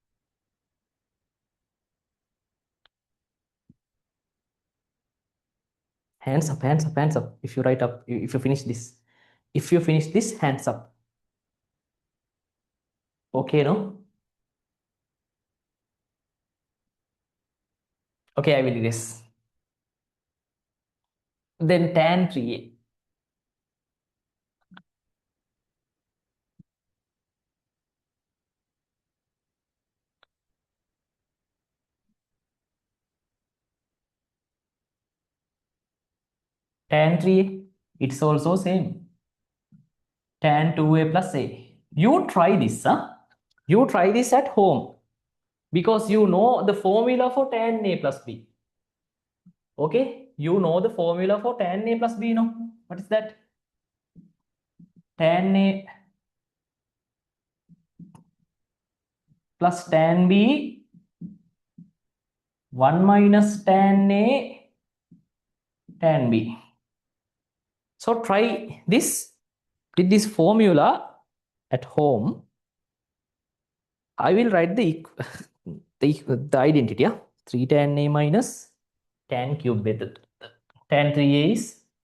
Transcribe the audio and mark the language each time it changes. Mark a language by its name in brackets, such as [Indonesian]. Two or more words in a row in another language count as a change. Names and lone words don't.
[English] Hands up, hands up, hands up. If you write up, if you finish this. If you finish this, hands up. Okay, no? Okay, I will erase. Then tan 3A. Tan 3A. It's also same. Tan 2A plus A. You try this, huh? You try this at home because you know the formula for tan A plus B. Okay? You know the formula for tan A plus B, no? What is that? Tan A plus tan B 1 minus tan A tan B. So try this with this formula at home. I will write the the identity. Yeah? 3 tan A minus tan cube method. Tan 3A is